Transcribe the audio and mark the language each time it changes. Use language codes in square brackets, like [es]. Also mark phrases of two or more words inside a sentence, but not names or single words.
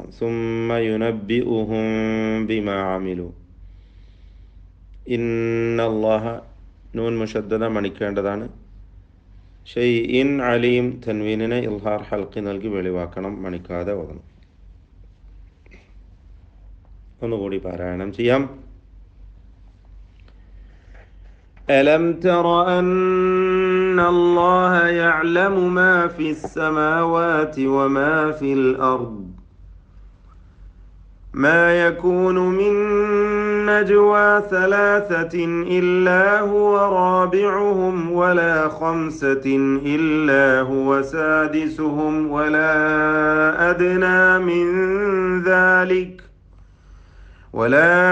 [ar] ثم ينبئهم بما عملوا إن الله نون مشددة മണിക്കേണ്ടതാണ്. شيء عليم [ml] തൻവീനിനെ [ar] إظهار حلقي [ml] നൽകി വെളിവാക്കണം, മണിക്കാതെ ഓതണം. ഒന്നുകൂടി പാരായണം ചെയ്യാം. [ar] ألم تر أن الله يعلم ما في السماوات وما في الأرض ما يكون من نجوى ثلاثة إلا هو رابعهم ولا خمسة إلا هو سادسهم ولا أدنى من ذلك ولا